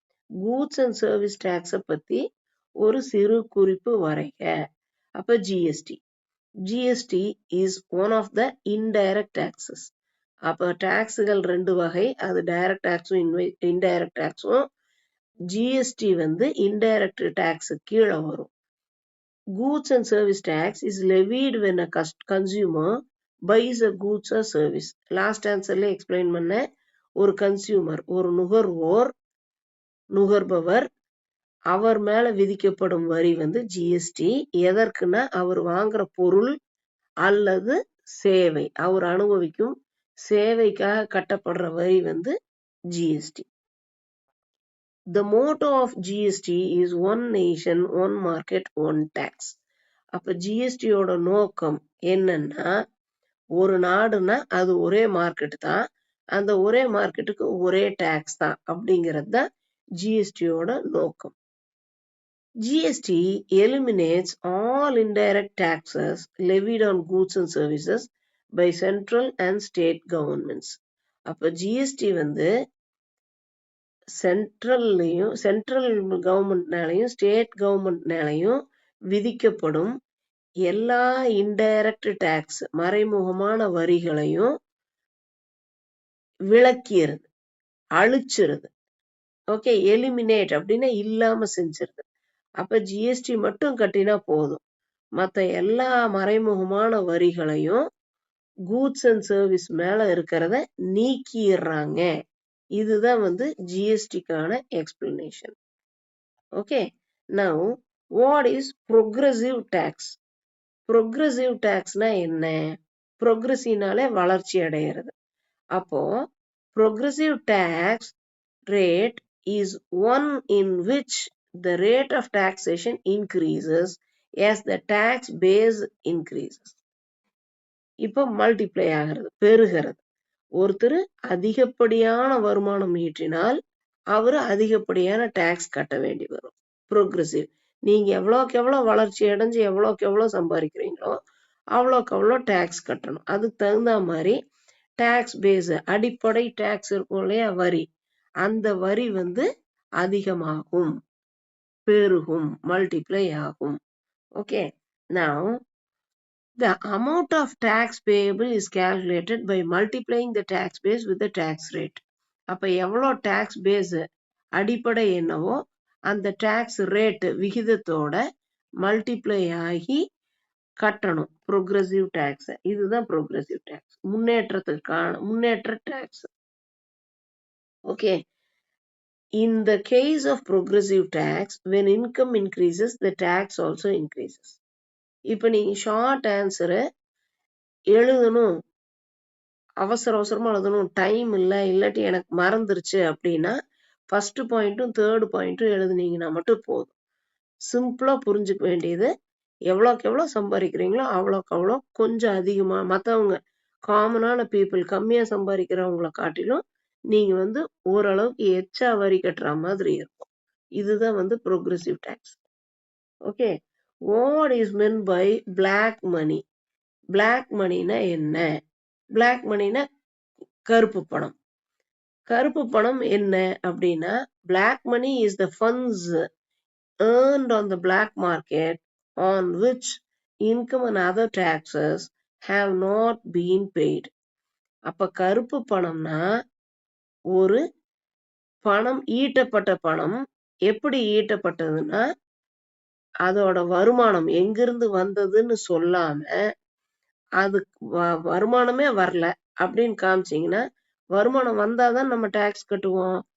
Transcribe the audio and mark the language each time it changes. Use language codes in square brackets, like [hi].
[ta] Goods and service டாக்ஸை பத்தி ஒரு சிறு குறிப்பு வரைக. அப்ப GST. [en] GST is one of the indirect taxes. [ta] அப்ப டாக்ஸுகள் ரெண்டு வகை, அது டைரக்ட் டாக்ஸும் இன்டைரக்ட் டாக்ஸும். ஜிஎஸ்டி வந்து இன்டைரக்ட் டாக்ஸ் கீழே வரும். [en] Goods and service tax is levied when a consumer buys a goods or service. [ta] Last ஆன்சர்ல explain பண்ண, ஒரு கன்சியூமர், ஒரு நுகர்பவர், அவர் மேல விதிக்கப்படும் வரி வந்து ஜிஎஸ்டி. எதற்குன்னா அவர் வாங்குற பொருள் அல்லது சேவை, அவர் அனுபவிக்கும் சேவைக்காக கட்டப்படுற வரி வந்து GST. [en] The motto of GST is one nation, one market, one tax. [ta] அப்ப ஜிஎஸ்டியோட நோக்கம் என்னன்னா, ஒரு நாடுனா அது ஒரே மார்க்கெட் தான், அந்த ஒரே மார்க்கெட்டுக்கு ஒரே டாக்ஸ் தான் அப்படிங்கிறது தான் ஜிஎஸ்டியோட நோக்கம். [en] GST eliminates all indirect taxes levied on goods and services by central and state governments. [ta] அப்ப ஜிஎஸ்டி வந்து சென்ட்ரல் கவர்மெண்ட்னாலையும் ஸ்டேட் கவர்மெண்ட்னாலையும் விதிக்கப்படும் எல்லா இன்டைரக்ட் டாக்ஸ் மறைமுகமான வரிகளையும் விலக்கிறது, அழிச்சிருது. ஓகே, எலிமினேட் அப்படின்னா இல்லாம செஞ்சிருது. அப்ப ஜிஎஸ்டி மட்டும் கட்டினா போதும், மற்ற எல்லா மறைமுகமான வரிகளையும் கூட்ஸ் அண்ட் சர்வீஸ் மேல இருக்கிறத நீக்கிடுறாங்க. இதுதான் வந்து ஜிஎஸ்டிக்கான explanation. Okay, now [en] What is progressive tax? Progressive டேக்ஸ்னா [ta] என்ன? ப்ரொக்ரெசிவ்னாலே வளர்ச்சி அடைகிறது. அப்போ [en] Progressive tax rate is one in which the rate of taxation increases as the tax base increases. [ta] இப்போ மல்டிப்ளை ஆகிறது, பெருகிறது. ஒருத்தர் அதிகப்படியான வருமானம் ஈட்டினால் அவர் அதிகப்படியான டாக்ஸ் கட்ட வேண்டி வரும். ப்ரோக்ரெசிவ். நீங்க எவ்வளோக்கு எவ்வளோ வளர்ச்சி அடைஞ்சு எவ்வளோக்கு எவ்வளோ சம்பாதிக்கிறீங்களோ அவ்வளோக்கு அவ்வளோ டாக்ஸ் கட்டணும். அதுக்கு தகுந்த மாதிரி டாக்ஸ் பேஸ், அடிப்படை டாக்ஸ் இருக்கும் இல்லையா, வரி, அந்த வரி அதிகமாகும், பெருகும், மல்டிப்ளை ஆகும். [en] Okay, now the amount of tax payable is calculated by multiplying the tax base with the tax rate. [ta] அப்ப எவ்வளோ டாக்ஸ் பேஸ் அடிப்படை என்னவோ அந்த டாக்ஸ் ரேட் விகிதத்தோட மல்டிப்ளை ஆகி கட்டணும் ப்ரோக்ரெசிவ் டாக்ஸ். இதுதான் progressive tax, Munnetra tax. [en] Okay, in the case of progressive tax, when income increases, the tax also increases. [ta] இப்போ நீங்க ஷார்ட் ஆன்சரை எழுதணும், அவசரமா எழுதணும், டைம் இல்லை, இல்லாட்டி எனக்கு மறந்துருச்சு அப்படின்னா ஃபர்ஸ்ட் பாயிண்ட்டும் தேர்ட் பாயிண்ட்டும் எழுதுனீங்கன்னா மட்டும் போதும். சிம்பிளா புரிஞ்சுக்க வேண்டியது, எவ்வளோக்கு எவ்வளோ சம்பாதிக்கிறீங்களோ அவ்வளோக்கு அவ்வளோ கொஞ்சம் அதிகமா, மற்றவங்க காமனான பீப்புள் கம்மியா சம்பாதிக்கிறவங்கள காட்டிலும் நீங்க ஓரளவுக்கு எச்சா வரி கட்டுற மாதிரி இருக்கும். இதுதான் [en] Progressive tax. Okay, what is mean by black money? [ta] Black மணினா என்ன? பிளாக் மணினா கருப்பு பணம். கருப்பு பணம் என்ன அப்படின்னா, [en] Black money is the funds earned on the black market on which income and other taxes have not been paid. [ta] அப்ப கருப்பு பணம்னா ஒரு பணம், ஈட்டப்பட்ட பணம். எப்படி ஈட்டப்பட்டதுன்னா, அதோட வருமானம் எங்கிருந்து வந்ததுன்னு சொல்லாம, அது வருமானமே வரல அப்படின்னு காமிச்சிங்கன்னா, வருமானம் வந்தாதான் நம்ம டாக்ஸ் கட்டுவோம்.